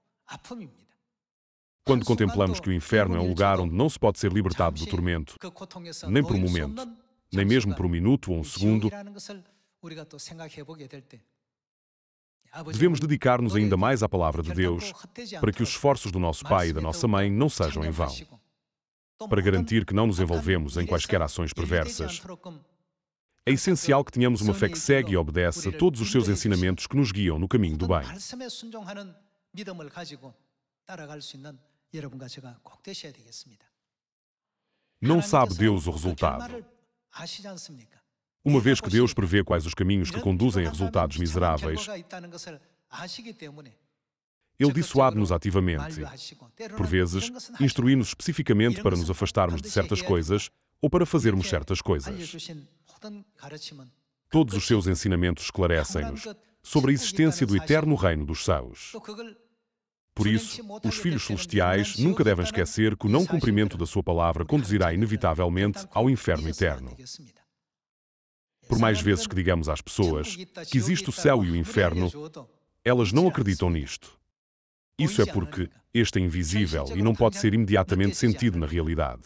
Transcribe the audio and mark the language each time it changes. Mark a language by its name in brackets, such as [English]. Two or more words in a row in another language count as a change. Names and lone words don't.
[Portuguese] Quando contemplamos que o inferno é um lugar onde não se pode ser libertado do tormento, nem por um momento, nem mesmo por um minuto ou um segundo, devemos dedicar-nos ainda mais à palavra de Deus para que os esforços do nosso pai e da nossa mãe não sejam em vão. Para garantir que não nos envolvemos em quaisquer ações perversas, É essencial que tenhamos uma fé que segue e obedece a todos os seus ensinamentos que nos guiam no caminho do bem. [Korean] 말씀에 순종하는 믿음을 가지고 따라갈 수 있는 여러분과 제가 꼭 되셔야 되겠습니다. [Portuguese] Não sabe Deus o [Korean] 그 [Portuguese] resultado. [Korean] 결말을 아시지 않습니까? [Portuguese] Uma vez que Deus prevê quais os caminhos que conduzem a resultados miseráveis, [Korean] 결과가 있다는 것을 아시기 때문에 [Portuguese] Ele dissuade-nos ativamente. [Korean] 만류하시고 때로는 [Portuguese] Por vezes, [Korean] 이런 것은 [Portuguese] instrui-nos especificamente para nos afastarmos de certas coisas ou para fazermos certas coisas. [Korean] 알려주신 모든 가르침은 [Portuguese] Todos os seus ensinamentos esclarecem-nos sobre a existência do eterno reino dos céus. [Korean] 또 그걸 [Portuguese] Por isso, os filhos celestiais nunca devem esquecer que o não cumprimento da sua palavra conduzirá inevitavelmente ao inferno eterno. Por mais vezes que digamos às pessoas que existe o céu e o inferno, elas não acreditam nisto. Isso é porque este é invisível e não pode ser imediatamente sentido na realidade.